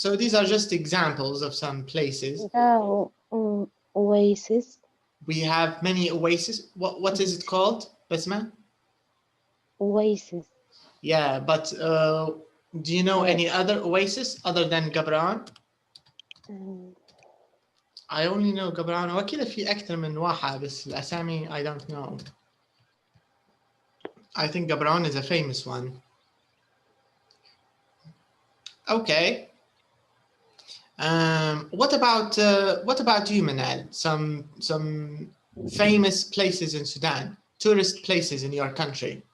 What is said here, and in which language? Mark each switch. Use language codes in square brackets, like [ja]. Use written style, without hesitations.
[en] So these are just examples of some places. Oasis. We have many oases. What is it called, Basma? Oasis. Yeah, but do you know any other oasis other than Gabran? I only know Gabran. [ar] وأكيد في أكثر من واحد بس الأسامي [en] I don't know. I think Gabran is a famous one. Okay. What about you, Manal? Some famous places in Sudan, tourist places in your country.